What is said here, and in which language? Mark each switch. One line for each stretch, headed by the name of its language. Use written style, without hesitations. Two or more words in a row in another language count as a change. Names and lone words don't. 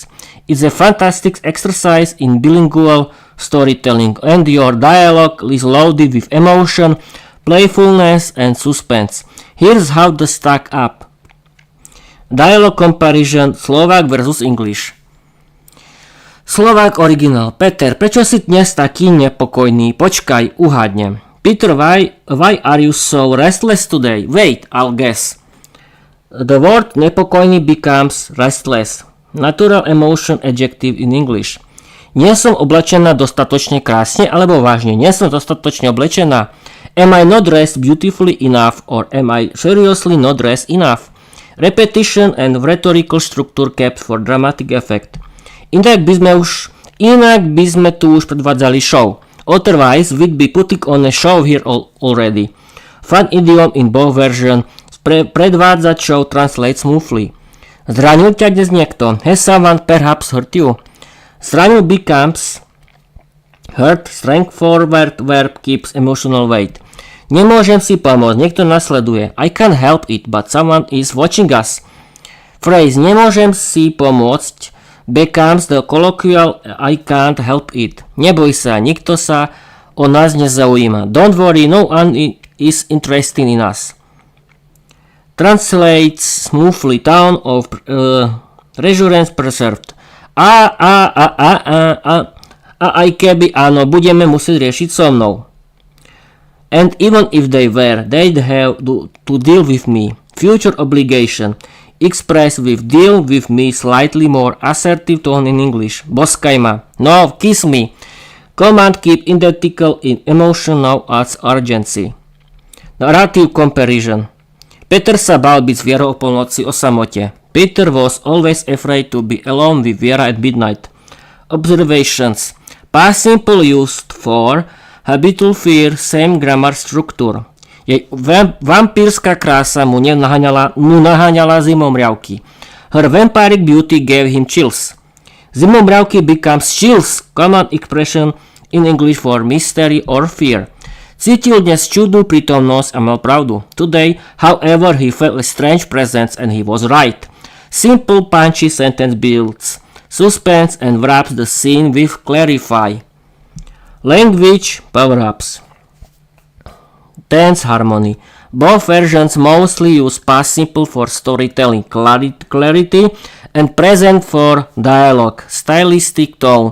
English: It's a fantastic exercise in bilingual storytelling, and your dialogue is loaded with emotion, playfulness, and suspense. Here's how to stack up. Dialogue comparison Slovak versus English. Slovak original.
Slovak: Peter, prečo si dnes taký nepokojný? Počkaj, uhádnem. Peter,
English: why are you so restless today? Wait, I'll guess. The word nepokojný becomes restless. Natural emotion adjective in English.
Slovak: Nie som oblečená dostatočne krásne alebo vážne. Nie som dostatočne oblečená.
English: Am I not dressed beautifully enough or am I seriously not dressed enough? Repetition and rhetorical structure kept for dramatic effect.
Slovak: Inak by sme tu už predvádzali show.
English: Otherwise, we'd be putting on a show here already. Fun idiom in both versions.
Slovak: Predvádzať show
English: translates smoothly.
Slovak: Zranil ťa dnes niekto?
English: Has someone perhaps hurt you? Zranil becomes hurt. Strength forward verb keeps emotional weight.
Slovak: Nemôžem si pomôcť, niekto nasleduje.
English: I can't help it, but someone is watching us. Phrase
Slovak: nemôžem si pomôcť
English: becomes the colloquial I can't help it.
Slovak: Neboj sa, nikto sa o nás nezaujíma.
English: Don't worry, no one is interested in us. Translates smoothly tone of reassurance preserved.
Slovak: Aj keby áno, budeme musieť riešiť so mnou.
English: And even if they were, they'd have to deal with me. Future obligation. Express with deal with me slightly more assertive tone in English.
Slovak: Boskaj ma.
English: No, kiss me. Command keep identical in emotion now adds urgency. Narrative comparison.
Slovak: Peter sa bál byť s Vierou o polnoci o samote.
English: Peter was always afraid to be alone with Viera at midnight. Observations. Past simple used for habitual fear, same grammar structure.
Slovak: Jej vampírska krása mu naháňala zimomriavky.
English: Her vampiric beauty gave him chills. Zimomriavky becomes chills, common expression in English for mystery or fear.
Slovak: Cítil dnes čudnú prítomnosť a mal pravdu.
English: Today, however, he felt a strange presence and he was right. Simple punchy sentence builds suspense and wraps the scene with clarify. Language power-ups. Tense harmony. Both versions mostly use past simple for storytelling clarity and present for dialogue, stylistic tone.